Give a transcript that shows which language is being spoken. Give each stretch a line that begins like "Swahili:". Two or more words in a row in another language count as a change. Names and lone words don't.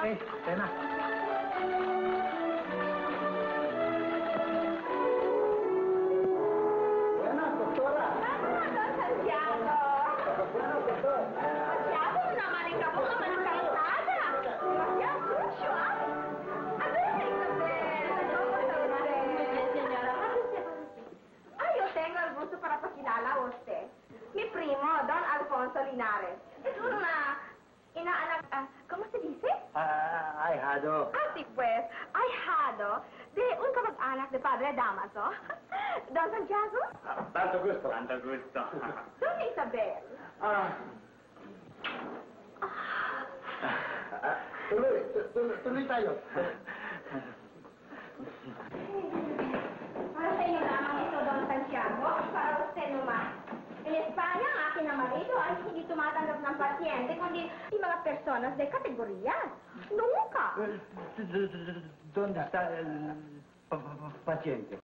Filipino: Eh, Tena. Yan na, doktora. Santiago! Santiago, naman ka po naman ang kalsada. Kaya, susyo, ah. Abel, Isabel.
Spanish: Señora, ay, yo tengo el gusto para pakilala a usted. Mi primo, Don Alfonso Linares. Es una inaanak, ¿cómo se dice? Ahijado. Así pues, ahijado de un kamag-anak de Padre Damaso. Don Santiago? Tanto gusto. Tanto gusto. Don Isabel.
Filipino: Tuloy tayo. Para sa inyo lamang ito,
Spanish: Don Santiago, para usted naman. En España,
Filipino: ang aking na marido ay hindi tumatanggap ng pasyente, kundi yung mga
Spanish: personas de kategorya. Nunca. ¿Dónde está el paciente?